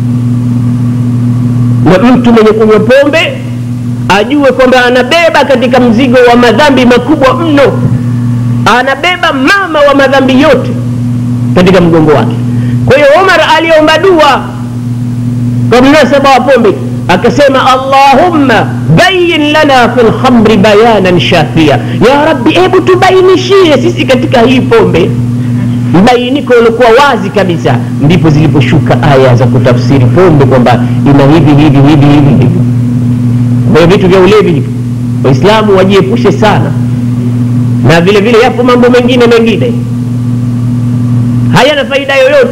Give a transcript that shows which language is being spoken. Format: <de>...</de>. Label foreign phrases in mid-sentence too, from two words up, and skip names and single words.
<sw>Na mtu mwenye kunywa pombe ajue kwamba anabeba katika mzigo wa madhambi makubwa mno. Anabeba mama wa madhambi yote katika mgongo wake. Kwa hiyo Umar aliomba dua kwa mnasaba wa pombe, akasema</sw> <ar>اللهم بين لنا في الخمر بيانا شافيا, يا رب</ar> <sw>hebu tubainishie sisi katika hii pombe mbainiko ulikuwa wazi kabisa. Ndipo ziliposhuka aya za kutafsiri pombe kwamba ina hivi. Kwa vitu vya ulevi Waislamu wajiepushe sana, na vile vile yapo mambo mengine hayana faida yoyote.</sw>